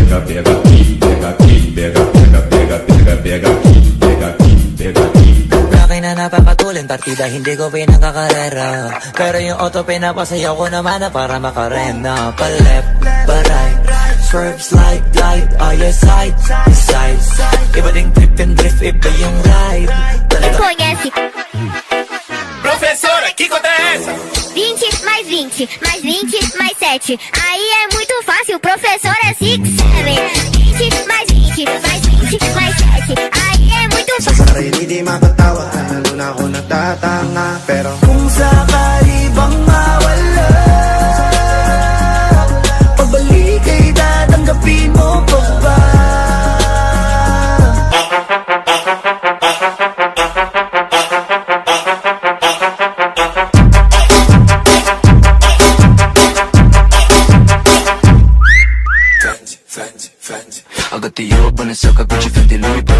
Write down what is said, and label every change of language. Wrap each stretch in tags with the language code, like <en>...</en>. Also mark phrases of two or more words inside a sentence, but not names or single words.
<pt>pega aqui, pega aqui, pega, pega, pega, pega, pega aqui, pega aqui, pega aqui.</pt> <tl>Laki na napapatulin, partida hindi ko pinakakarera. Pero yung auto pinapasayaw ko naman na para makarena.</tl> <en>Pa-left, pa-right, swerve, slide, glide. All your side, side.</en> <tl>Iba ding</tl> <en>trip and drift,</en> <tl>iba yung ride.</tl> <pt>Conhece Professora, que conta é essa? 20 mais 20, mais 20, mais 7. Aí é muito fácil, professor é 6, 7. 20 mais 20, mais 20, mais 7. Aí é muito</pt> <tl>Sa</tl> <pt>fácil.</pt> <tl>sarili di mapatawa, lalo na ako nagtatanga. Pero Kung sakali bang mawala, pagbalik ay tatanggapin mo pa ba?</tl> <en>I got the yo, Balenciaga, Gucci, Fendi, Louis Prada.</en>